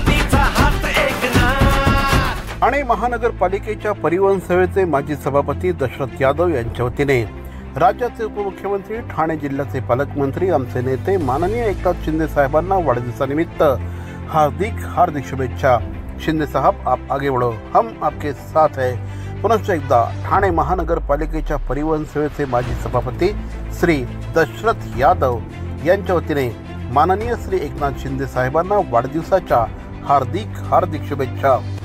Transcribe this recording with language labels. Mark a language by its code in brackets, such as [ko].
[mr] ठाणे महानगरपालिकेच्या परिवहन सेवेचे माजी सभापती दशरथ यादव यांच्या वतीने राज्याचे उपमुख्यमंत्री ठाणे जिल्ह्याचे पालकमंत्री आमचे नेते माननीय एकनाथ शिंदे साहेबांना वाढदिवसानिमित्त हार्दिक हार्दिक शुभेच्छा. [hi] शिंदे साहब आप आगे बढ़ो, हम आपके साथ है. [mr] पुनश्च एकदा ठाणे महानगरपालिकेच्या परिवहन सेवेचे माजी सभापती श्री दशरथ यादव यांच्या वतीने माननीय श्री एकनाथ शिंदे साहेबांना वाढदिवसाच्या हार्दिक हार्दिक शुभेच्छा.